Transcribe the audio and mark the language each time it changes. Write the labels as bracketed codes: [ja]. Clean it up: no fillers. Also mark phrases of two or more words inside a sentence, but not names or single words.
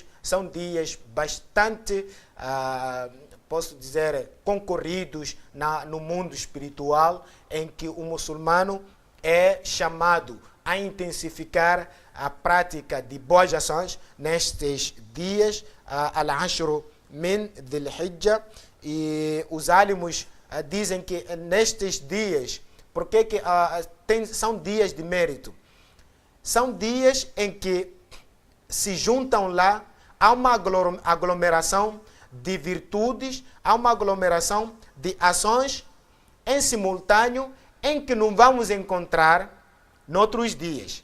[pt] são dias bastante, posso dizer, concorridos no mundo espiritual, em que o muçulmano é chamado a intensificar a prática de boas ações nestes dias, [ar] العشر من ذي الحجة, [pt] e os álamos dizem que nestes dias, porque que são dias de mérito? São dias em que se juntam lá, há uma aglomeração de virtudes, há uma aglomeração de ações em simultâneo, em que não vamos encontrar noutros dias.